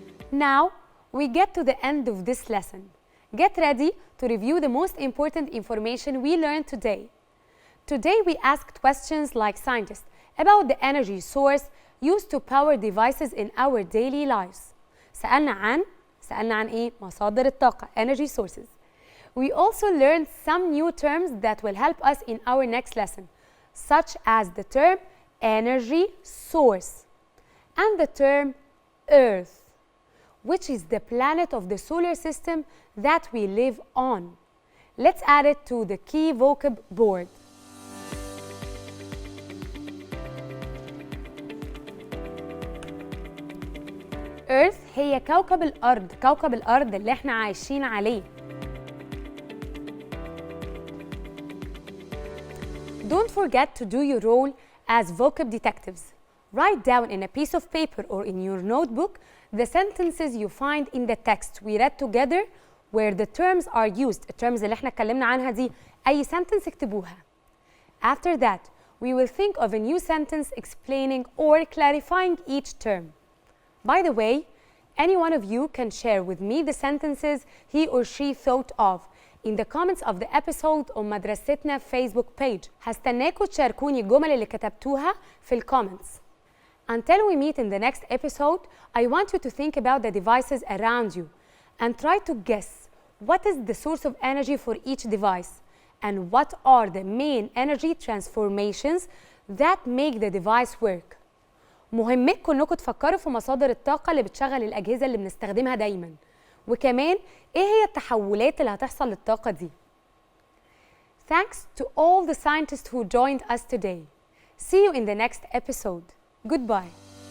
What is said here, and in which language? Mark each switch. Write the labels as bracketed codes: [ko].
[en] Now, we get to the end of this lesson. Get ready to review the most important information we learned today. Today, we asked questions like scientists about the energy source used to power devices in our daily lives. [ar] سألنا عن إيه؟ مصادر الطاقة, [en] energy sources. We also learned some new terms that will help us in our next lesson, such as the term energy source and the term Earth. which is the planet of the solar system that we live on. Let's add it to the key vocab board. [ar] Earth هي كوكب الأرض اللي احنا عايشين عليه. [en] Don't forget to do your role as vocab detectives. Write down in a piece of paper or in your notebook the sentences you find in the text we read together where the terms are used. [ar] الterms اللي احنا اتكلمنا عنها دي أي sentence اكتبوها. [en] After that, we will think of a new sentence explaining or clarifying each term. By the way, any one of you can share with me the sentences he or she thought of in the comments of the episode on مدرستنا Facebook page. [ar] هستناكوا تشاركوني الجمل اللي كتبتوها في الكومنتس. [en] Until we meet in the next episode, I want you to think about the devices around you and try to guess what is the source of energy for each device and what are the main energy transformations that make the device work. [ar] مهمتكم انكم تفكروا في مصادر الطاقة اللي بتشغل الأجهزة اللي بنستخدمها دايماً، وكمان ايه هي التحولات اللي هتحصل للطاقة دي. [en] Thanks to all the scientists who joined us today. See you in the next episode. Goodbye.